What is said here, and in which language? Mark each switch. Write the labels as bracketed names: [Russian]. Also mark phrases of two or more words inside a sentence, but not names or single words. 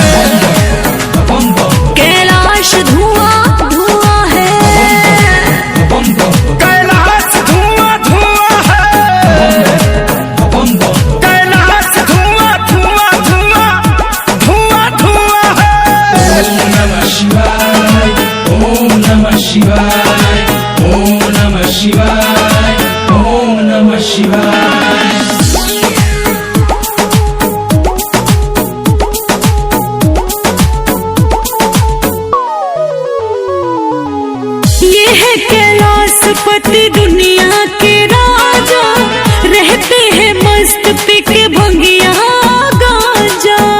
[Hindi] कैलाश धुआं धुआं है, कैलाश धुआं धुआं है, कैलाश धुआं धुआं धुआं धुआं धुआं है। [Sanskrit] ओम नमः शिवाय, ओम नमः शिवाय, ओम नमः शिवाय, ओम नमः शिवाय। [Hindi] ये है कैलाश पति दुनिया के राजा, रहते हैं मस्त पी के भंगिया गांजा।